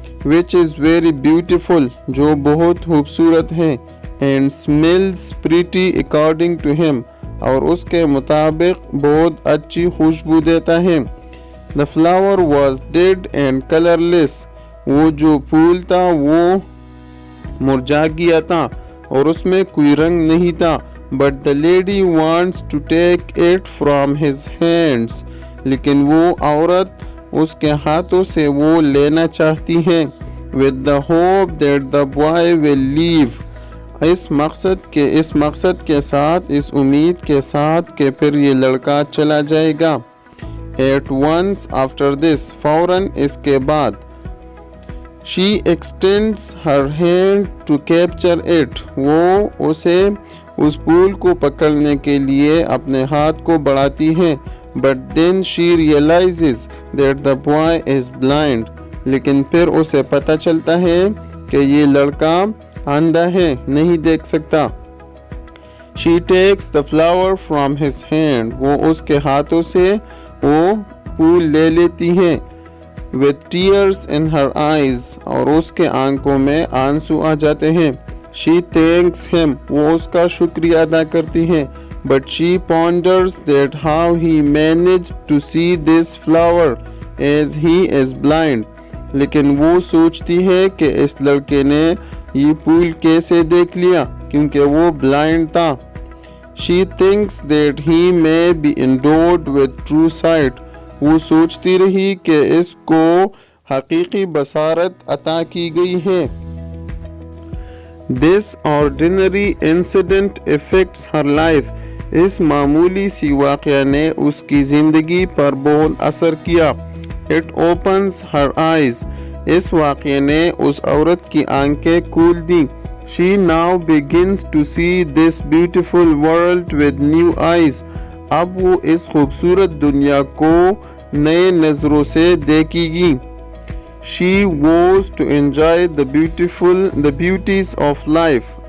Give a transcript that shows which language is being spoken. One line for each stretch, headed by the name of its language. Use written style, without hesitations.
English: Which is very beautiful.
Urdu: جو بہت خوبصورت ہے.
English: And smells pretty according to him.
Urdu: اور اس کے مطابق بہت اچھی خوشبو دیتا ہے.
English: The flower was dead and colorless.
Urdu: وہ جو پھول تھا وہ مرجھا گیا تھا اور اس میں کوئی رنگ نہیں تھا.
English: But the lady wants to take it from his hands.
Urdu: لیکن وہ عورت اس کے ہاتھوں سے وہ لینا چاہتی ہے.
English: With the hope that the boy will leave.
Urdu: اس مقصد کے ساتھ، اس امید کے ساتھ کہ پھر یہ لڑکا چلا جائے گا.
English: At once after this.
Urdu: فوراً اس کے بعد.
English: She extends her hand to capture it.
Urdu: وہ اسے اس پھول کو پکڑنے کے لیے اپنے ہاتھ کو بڑھاتی ہے.
English: But then she realizes that the boy is blind.
Urdu: لیکن پھر اسے پتہ چلتا ہے کہ یہ لڑکا اندھا ہے، نہیں دیکھ سکتا.
English: She takes the flower from his hand.
Urdu: وہ اس کے ہاتھوں سے وہ پھول لے لیتی ہے.
English: With tears in her eyes.
Urdu: اور اس کے آنکھوں میں آنسو آ جاتے ہیں.
English: She thanks him.
Urdu: وہ اس کا شکریہ ادا کرتی ہے.
English: But she ponders that how he managed to see this flower as he is blind.
Urdu: لیکن وہ سوچتی ہے کہ اس لڑکے نے یہ پھول کیسے دیکھ لیا کیونکہ وہ بلائنڈ تھا.
English: She thinks that he may be endowed with true sight.
Urdu: وہ سوچتی رہی کہ اس کو حقیقی بصارت عطا کی گئی ہے.
English: This ordinary incident affects her life.
Urdu: اس معمولی سی واقعہ نے اس کی زندگی پر بہت اثر کیا.
English: It opens her eyes.
Urdu: اس واقعے نے اس عورت کی آنکھیں کھول دیں.
English: She now begins to see this beautiful world with new eyes.
Urdu: اب وہ اس خوبصورت دنیا کو نئے نظروں سے دیکھے گی.
English: She was to enjoy the beauties of life.